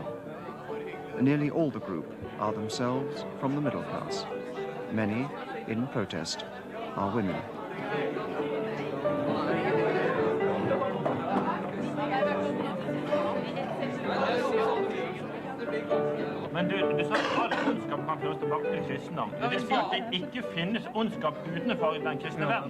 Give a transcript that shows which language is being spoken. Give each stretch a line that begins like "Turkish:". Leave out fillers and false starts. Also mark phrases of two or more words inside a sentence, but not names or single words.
English: Nearly all the group are themselves from the middle class. Many, in protest, are women.
Norwegian: Men du sa at all ondskap kan føres tilbake til kristendom. Det vil si at det ikke finnes ondskap utenfor i den kristne verden.